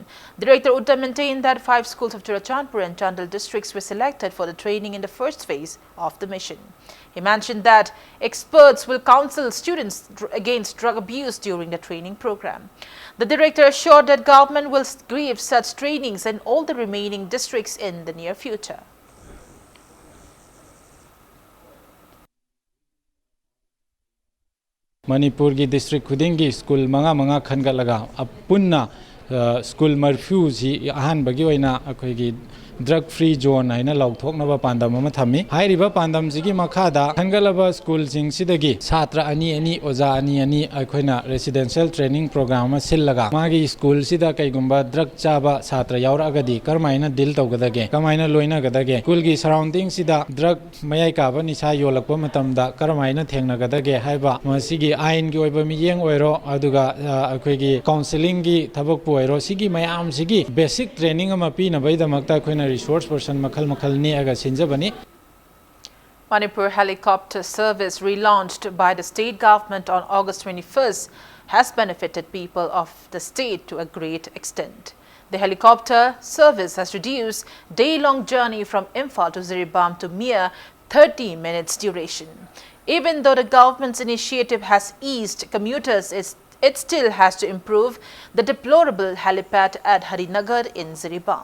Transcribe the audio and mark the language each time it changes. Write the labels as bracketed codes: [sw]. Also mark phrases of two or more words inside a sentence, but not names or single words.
[en] Director Uttam maintained that 5 schools of Churchandpur and Chandal districts were selected for the training in the first phase of the mission. He mentioned that experts will counsel students against drug abuse during the training program. The director assured that government will give such trainings in all the remaining districts in the near future. [mni] Manipur ki district khudingi school manga khangalaga apunna school marfu ji ahan bagi oina akhoi gi [en] drug free zone [mni] aina lauthoknaba pandam ama thami hairiba pandam ji gi makhada khangalaba school jing sidagi chhatra ani oja ani akhoina [en] residential training program [mni] ama sillaga magi school sida kaigumba drug chaba chhatra yaura gadi karmaina deal tawgadage kamaina loina gadage school gi surrounding sida drug mayai ka ba nisa yolakpa matamda karmaina thengna gadage haiba masigi ain gi oiba miyeng oiro aduga akhoi gi counseling gi thabak pu oiro sigi mayam sigi [en] basic training [mni] ama pina bai damakta khoina [en] resource person [mni] makhal ni aga sinjabani. [en] Manipur helicopter service relaunched by the state government on August 21st has benefited people of the state to a great extent. The helicopter service has reduced day-long journey from Imphal to Ziribam to mere 30 minutes duration. Even though the government's initiative has eased commuters, it still has to improve the deplorable helipad at Harinagar in Ziribam.